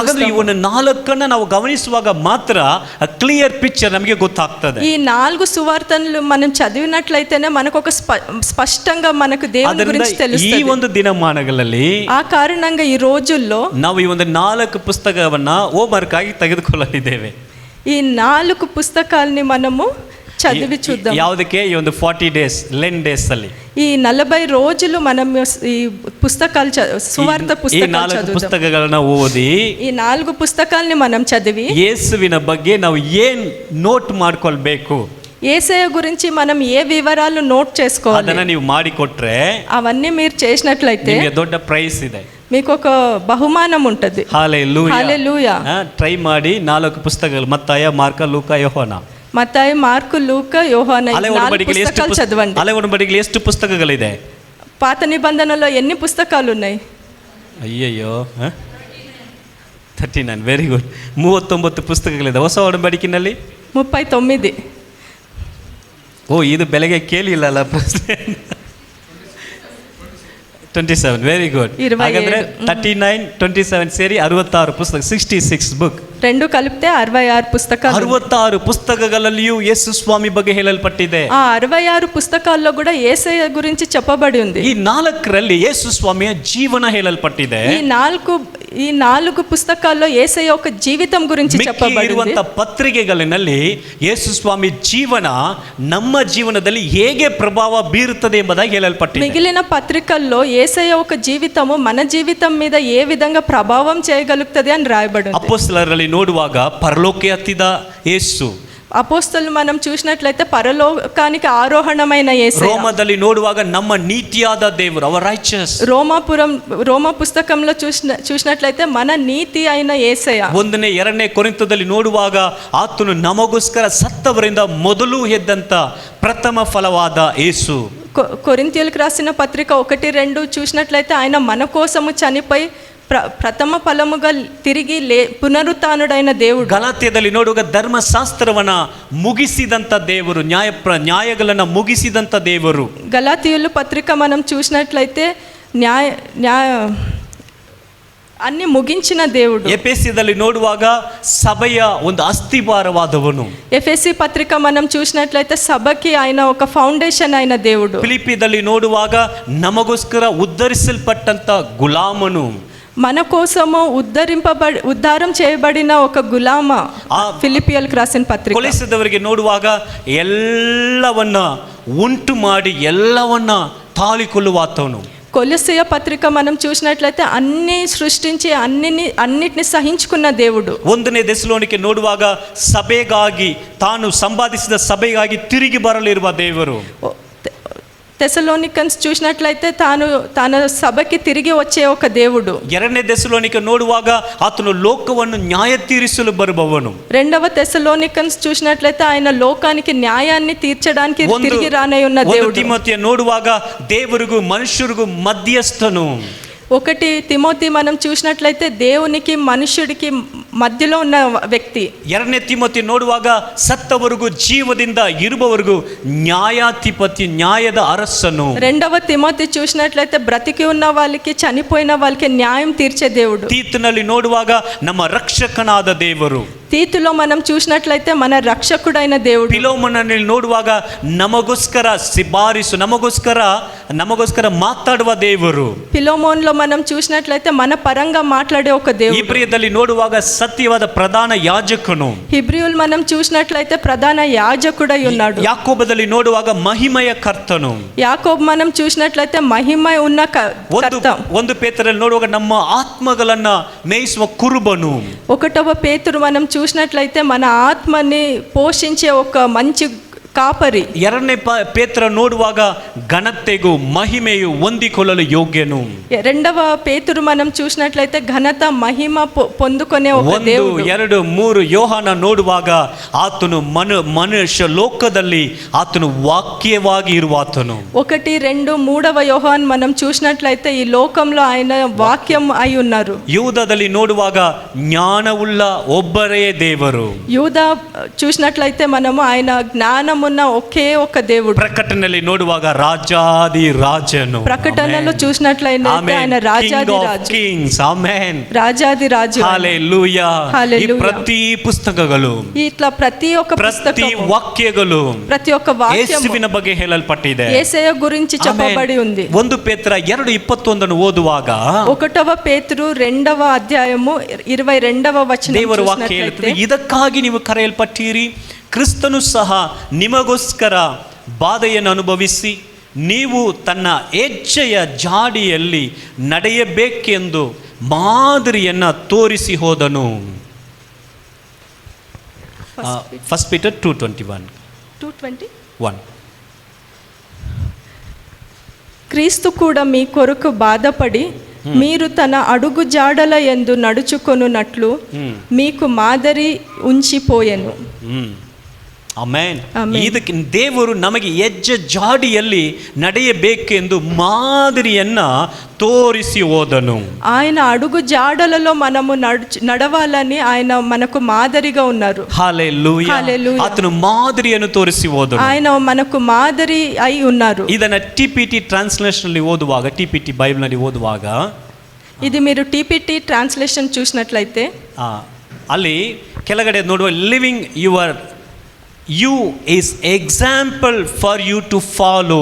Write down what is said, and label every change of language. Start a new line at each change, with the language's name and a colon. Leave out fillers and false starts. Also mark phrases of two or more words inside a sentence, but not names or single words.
Kannada: ಹಾಗಾದ್ರೆ
Telugu: చూస్తాము.
Kannada: ಇವನ್ನ 4 ನಾವು ಗಮನಿಸುವಾಗ ಮಾತ್ರ
English: clear picture
Kannada: ನಮಗೆ ಗೊತ್ತಾಗ್ತದೆ.
Telugu: ఈ 4 సువార్తలు మనం చదివినట్లయితేనే మనకు ఒక స్పష్టంగా మనకు దేవుని గురించి
Kannada: ಈ
Telugu: తెలుస్తుంది.
Kannada: ಒಂದು ದಿನಮಾನಗಳಲ್ಲಿ
Telugu: ఆ కారణంగా ఈ రోజుల్లో
Kannada: ನಾವು ಈ ಒಂದು 4 ಪುಸ್ತಕವನ್ನ ಹೋಮ್ವರ್ಕ್ ಆಗಿ ತೆಗೆದುಕೊಳ್ಳಲಿದ್ದೇವೆ.
Telugu: ఈ 4 పుస్తకాలని మనము చదివి చూద్దాం.
Kannada: ಯಾವುದಕ್ಕೆ? ಈ ಒಂದು 40
English: days len days
Kannada: ಅಲ್ಲಿ
Telugu: ఈ 40 రోజులు మనం ఈ పుస్తకాలు సువార్త
Kannada: ಈ
Telugu: పుస్తకాలు 4 చదువుదాం.
Kannada: ಪುಸ್ತಕಗಳನ್ನ ಓದಿ
Telugu: ఈ 4 పుస్తకాలని మనం చదివి
Kannada: ಯೇಸುವಿನ ಬಗ್ಗೆ ನಾವು ಏನ್ ನೋಟ್ ಮಾಡ್ಕೊಳ್ಬೇಕು
Telugu: యేసయ్య గురించి మనం ఏ వివరాలు నోట్ చేసుకోవాలి,
Kannada: ಅದನ್ನ ನೀವು ಮಾಡಿಕೊಟ್ರೆ
Telugu: అవన్నీ మీరు చేసినట్లయితే
Kannada: ನಿಮಗೆ ದೊಡ್ಡ ಪ್ರೈಸ್ ಇದೆ.
Telugu: మీకు ఒక బహుమానం ఉంటుంది. హల్లెలూయా.
Kannada: ಟ್ರೈ ಮಾಡಿ 4 ಪುಸ್ತಕಗಳು ಮತ್ತಾಯ, ಮಾರ್ಕ, ಲೂಕ, ಯೋಹಾನ.
Telugu: మత్తయి, మార్కు, లూకా, యోహాను 4 పుస్తకాలు చదవండి.
Kannada: ಹಳೆ ಒಡಂಬಡಿಕೆಯಲ್ಲಿ ಎಷ್ಟು ಪುಸ್ತಕಗಳಿದೆ?
Telugu: పాత నిబంధనలో ఎన్ని పుస్తకాలు ఉన్నాయి?
Kannada: ಅಯ್ಯಯ್ಯೋ 39.
English: very good.
Kannada: 39 ಪುಸ್ತಕಗಳಿದೆ ಹೊಸ ಒಡಂಬಡಿಕೆಯಲ್ಲಿ. 39. ಇದು ಬೆಳಗ್ಗೆ ಕೇಳಿಲ್ಲಲ್ಲ ಪ್ರಶ್ನೆ. 27.
English: very good.
Kannada: ಹಾಗಾದ್ರೆ 39, 27 ಸೇರಿ 66 ಪುಸ್ತಕ, 66 ಬುಕ್.
Telugu: 2 కలిపితే 66 పుస్తకాలు.
Kannada: 66 ಪುಸ್ತಕಗಳಲ್ಲಿಯೂ ಯೇಸು ಸ್ವಾಮಿ ಬಗ್ಗೆ ಹೇಳಲ್ಪಟ್ಟಿದೆ.
Telugu: ఆ 66 పుస్తకాల్లో కూడా యేసయ్య గురించి చెప్పబడి ఉంది.
Kannada: ಈ 4ರಲ್ಲಿ ಯೇಸು ಸ್ವಾಮಿಯ ಜೀವನ ಹೇಳಲ್ಪಟ್ಟಿದೆ.
Telugu: ఈ 4 పుస్తకాల్లో యేసయ్య ఒక జీవితం గురించి చెప్పబడి
Kannada: ಇರುವಂತ ಪತ್ರಿಕೆಗಳಲ್ಲಿ ಯೇಸು ಸ್ವಾಮಿ ಜೀವನ ನಮ್ಮ ಜೀವನದಲ್ಲಿ ಹೇಗೆ ಪ್ರಭಾವ ಬೀರುತ್ತದೆ ಎಂಬುದಾಗಿ ಹೇಳಲ್ಪಟ್ಟಿದೆ.
Telugu: మిగిలిన పత్రికల్లో యేసయ్య ఒక జీవితము మన జీవితం మీద ఏ విధంగా ప్రభావం చేయగలుగుతుంది అని రాయబడి ఉంది.
Kannada: ಅಪೊಸ್ತಲರಲ್ಲಿ ನೋಡುವಾಗ ಪರಲೋಕಕ್ಕೆ ಹತ್ತಿದ ಯೇಸು,
Telugu: అపోస్తలు మనం చూసినట్లయితే పరలోకానికి ఆరోహణమైన యేసయ్య.
Kannada: ರೋಮದಲ್ಲಿ ನೋಡುವಾಗ ನಮ್ಮ ನೀತಿಯಾದ ದೇವರು,
English: our righteous.
Telugu: రోమ పుస్తకంలో చూసినట్లయితే మన నీతి అయిన యేసయ్య.
Kannada: 1ನೇ 2ನೇ ಕೊರಿಂಥದಲ್ಲಿ ನೋಡುವಾಗ ಆತನು ನಮಗೋಸ್ಕರ ಸತ್ತವರಿಂದ ಮೊದಲು ಎದ್ದಂತ ಪ್ರಥಮ ಫಲವಾದ ಯೇಸು.
Telugu: కొరింథీయులకు రాసిన పత్రిక 1-2 చూసినట్లయితే ఆయన మన కోసము చనిపోయి ప్రథమ ఫలముగా తిరిగి పునరుత్థానుడైన దేవుడు.
Kannada: ಗಲಾತ್ಯದಲ್ಲಿ ನೋಡುವಾಗ ಧರ್ಮಶಾಸ್ತ್ರವನ್ನ ಮುಗಿಸಿದಂತ ದೇವರು, ನ್ಯಾಯಗಳನ್ನ ಮುಗಿಸಿದಂತ ದೇವರು.
Telugu: గలాతీయుల పత్రిక మనం చూసినట్లయితే అన్ని ముగించిన దేవుడు.
Kannada: ಎಫೆಸದಲ್ಲಿ ನೋಡುವಾಗ ಸಭೆಯ ಒಂದು ಅಸ್ಥಿವಾರವಾದವನು.
Telugu: ఎఫెసీ పత్రిక మనం చూసినట్లయితే సభకి ఆయన ఒక ఫౌండేషన్ అయిన దేవుడు.
Kannada: ಫಿಲಿಪ್ಪಿಯಲ್ಲಿ ನೋಡುವಾಗ ನಮಗೋಸ್ಕರ ಉದ್ಧರಿಸಲ್ಪಟ್ಟಂತ ಗುಲಾಮನು,
Telugu: మన కోసము ఉద్ధారం చేయబడిన ఒక గులామ. ఫిలిపియల్కి రాసిన పత్రిక.
Kannada: ಕೊಲೆಸದವರಿಗೆ ನೋಡುವಾಗ ಎಲ್ಲವನ್ನ ಉಂಟು ಮಾಡಿ ಎಲ್ಲವನ್ನ ತಾಳಿಕೊಳ್ಳುವಾತವನು.
Telugu: కొలస్సీయ పత్రిక మనం చూసినట్లయితే అన్ని సృష్టించి అన్నిటిని సహించుకున్న దేవుడు.
Kannada: 1ನೇ ಥೆಸಲೋನಿಕೆ ನೋಡುವಾಗ ಸಭೆಗಾಗಿ ತಾನು ಸಂಪಾದಿಸಿದ ಸಭೆಗಾಗಿ ತಿರುಗಿ ಬರಲಿರುವ ದೇವರು.
Telugu: తెసలోనికన్స్ చూసినట్లయితే తన సభకి తిరిగి వచ్చే ఒక దేవుడు.
Kannada: 2ನೇ ಥೆಸಲೋನಿಕೆ ನೋಡುವಾಗ ಆತನು ಲೋಕವನ್ನು ನ್ಯಾಯ ತೀರಿಸಲು ಬರುವವನು.
Telugu: 2వ తెసలోనికన్స్ చూసినట్లయితే ఆయన లోకానికి న్యాయాన్ని తీర్చడానికి తిరిగి రానై ఉన్న దేవుడు.
Kannada: 1 ತಿಮೋಥೆಯ ನೋಡುವಾಗ ದೇವರಿಗೂ ಮನುಷ್ಯರಿಗೂ ಮಧ್ಯಸ್ಥನು.
Telugu: 1 తిమోతి మనం చూసినట్లయితే దేవునికి మనుషుడికి మధ్యలో ఉన్న వ్యక్తి.
Kannada: 2ನೇ ತಿಮೋಥೆ ನೋಡುವಾಗ ಸತ್ತವರಿಗೂ ಜೀವದಿಂದ ಇರುವವರಿಗೂ ನ್ಯಾಯಾಧಿಪತಿ, ನ್ಯಾಯದ ಅರಸನು.
Telugu: 2వ తిమోతి చూసినట్లయితే బ్రతికి ఉన్న వాళ్ళకి చనిపోయిన వాళ్ళకి న్యాయం తీర్చే దేవుడు.
Kannada: ತೀತನಲ್ಲಿ ನೋಡುವಾಗ ನಮ್ಮ ರಕ್ಷಕನಾದ ದೇವರು.
Telugu: తీతులో మనం చూసినట్లయితే మన రక్షకుడైన దేవుడు.
Kannada: ಫಿಲೋಮನನಲ್ಲಿ ನೋಡುವಾಗ ನಮಗೋಸ್ಕರ ಸಿಬಾರಿಸು, ನಮಗೋಸ್ಕರ ಮಾತಾಡುವ ದೇವರು.
Telugu: ఫిలోమోన్లో మనం చూసినట్లయితే మన పరంగా మాట్లాడే ఒక దేవుడు.
Kannada: ಇಬ್ರಿಯದಲ್ಲಿ ನೋಡುವಾಗ ಸತ್ಯವಾದ ಪ್ರಧಾನ ಯಾಜಕನು.
Telugu: హిబ్రీయులు మనం చూసినట్లయితే ప్రధాన యాజకుడై ఉన్నాడు.
Kannada: ಯಾಕೋಬದಲ್ಲಿ ನೋಡುವಾಗ ಮಹಿಮೆಯ ಕರ್ತನು.
Telugu: యాకోబు మనం చూసినట్లయితే మహిమ ఉన్న కర్త.
Kannada: 1 ಪೇತ್ರದಲ್ಲಿ ನೋಡುವಾಗ ನಮ್ಮ ಆತ್ಮಗಳನ್ನ ಮೇಯಿಸುವ ಕುರುಬನು.
Telugu: 1వ పేతురు మనం చూసినట్లయితే మన ఆత్మని పోషించే ఒక మంచి ಕಾಪರಿ.
Kannada: 2ನೇ ಪೇತ್ರ ನೋಡುವಾಗ ಘನತೆಗೂ ಮಹಿಮೆಯು ಹೊಂದಿಕೊಳ್ಳಲು ಯೋಗ್ಯನು.
Telugu: 2వ పేతురు మనం చూసినట్లయితే ఘనత మహిమ పొందుకునే ఒక దేవుడు.
Kannada: 1, 2, 3 ಯೋಹಾನ ನೋಡುವಾಗ ಆತನು ಮನುಷ್ಯ ಲೋಕದಲ್ಲಿ ಆತನು ವಾಕ್ಯವಾಗಿ ಇರುವಾತನು.
Telugu: 1, 2, 3వ యోహాన్ మనం చూసినట్లయితే ఈ లోకంలో ఆయన వాక్యం అయి ఉన్నారు.
Kannada: ಯೂದದಲ್ಲಿ ನೋಡುವಾಗ ಜ್ಞಾನವುಳ್ಳ ಒಬ್ಬರೇ ದೇವರು.
Telugu: యూదా చూసినట్లయితే మనము ఆయన జ్ఞానమున్న ఒకే ఒక దేవుడు.
Kannada: ಪ್ರಕಟಣೆಯಲ್ಲಿ ನೋಡುವಾಗ ರಾಜಾದಿ ರಾಜನು.
Telugu: ప్రకటనలో చూసినట్లయితే ఆయన రాజాది రాజు.
English: Kings Amen.
Telugu: రాజాది రాజు. హల్లెలూయా. ఈ ప్రతి పుస్తకಗಳು, ఇట్లా ప్రతి ఒక్క ప్రతి వాక్యಗಳು, ప్రతి ఒక్క వాక్యము
Kannada: ಯೇಸುವಿನ ಬಗ್ಗೆ ಹೇಳಲ್ಪಟ್ಟಿದೆ.
Telugu: యేసయ్య గురించి చెప్పబడి ఉంది.
Kannada: 1 ಪೇತ್ರ 2:21 ಓದುವಾಗ
Telugu: 1వ పేతురు 2వ అధ్యాయము 22వ వచనం
Kannada: ದೇವರ ವಾಕ್ಯ ಹೇಳುತ್ತದೆ, ಇದಕ್ಕಾಗಿ ನೀವು ಕರೆಯಲ್ಪಟ್ಟಿರಿ, ಕ್ರಿಸ್ತನು ಸಹ ನಿಮಗೋಸ್ಕರ ಬಾಧೆಯನ್ನು ಅನುಭವಿಸಿ ನೀವು ತನ್ನ ಹೆಜ್ಜೆಯ ಜಾಡಿಯಲ್ಲಿ ನಡೆಯಬೇಕೆಂದು ಮಾದರಿಯನ್ನು ತೋರಿಸಿ ಹೋದನು.
English: 1 Peter 2:21.
Telugu: క్రీస్తు కూడా మీ కొరకు బాధపడి మీరు తన అడుగు జాడల యందు నడుచుకొనున్నట్లు మీకు మాదిరి ఉంచిపోయెను.
Kannada: ಆಮೆನ್. ಇದಕ್ಕೆ ದೇವರು ನಮಗೆ ಹೆಜ್ಜೆ ಜಾಡಿಯಲ್ಲಿ ನಡೆಯಬೇಕೆಂದು ಮಾದರಿಯನ್ನ ತೋರಿಸಿ ಹೋದನು.
Telugu: ఆయన అడుగు జాడలలో మనము నడవాలని ఆయన మనకు మాదిరిగా ఉన్నారు. హల్లెలూయా. ఆతను మాదిరిಯನ್ನು
Kannada: ತೋರಿಸಿ ಹೋದನು.
Telugu: ఆయన మనకు మాదిరి అయి ఉన్నారు.
Kannada: ಇದನ್ನ
English: TPT translation
Kannada: ನಲ್ಲಿ ಓದುವಾಗ,
English: TPT Bible
Kannada: ನಲ್ಲಿ ಓದುವಾಗ,
Telugu: ఇది మీరు
English: TPT translation
Telugu: చూసినట్లయితే
Kannada: ಅಲ್ಲಿ ಕೆಳಗಡೆ ನೋಡುವ
English: living your you is example for you to follow.